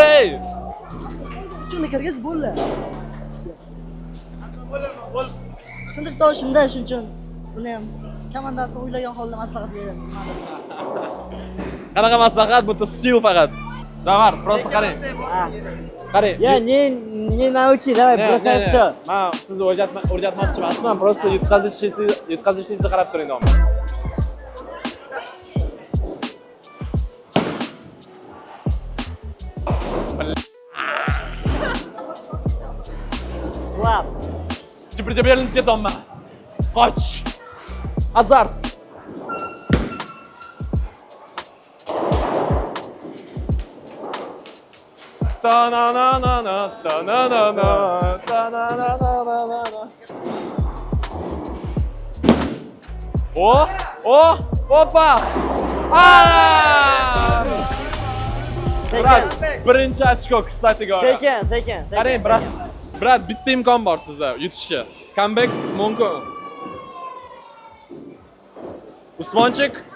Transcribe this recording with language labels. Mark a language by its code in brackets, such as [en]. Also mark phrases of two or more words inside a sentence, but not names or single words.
[uz] Shuni kirgiz bo'ldi. Sinfdoshimda shuning uchun buni ham komandasini o'ylagan holda maslahat beraman. Qanaqa maslahat? Bu stil faqat. Zavar, просто qarang. Qarang. Ya, [ru] не научи, давай, просто всё. [uz] Men sizni o'rgatmoqchi emasman, просто yutqazishingizni qarab turing davom. Slab. Jibirga berilib ketyapman. Qoch. Azart. Ta-na-na-na-na, ta-na-na-na, ta-na-na-na-na-na. Hoppa! Brat, birinchi ochko, [ru] kстати говоря. [uz] Sekin. Qarang, brat, bitta imkon bor sizda yutishga. Comeback mumkin. Usmonchik.